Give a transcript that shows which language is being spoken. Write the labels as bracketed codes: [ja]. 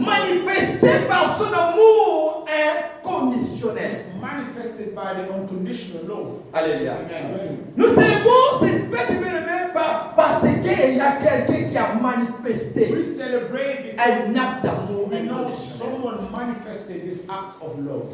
[fr] manifesté par son amour inconditionnel. [en] Manifested by the unconditional love. [fr] Alléluia. Amen. Nous célébrons cette fête, bien-aimés, parce qu'il y a quelqu'un qui a manifesté [en] We celebrate because [fr] un acte d'amour [en] we know [fr] inconditionnel. [en] someone manifested this act of love.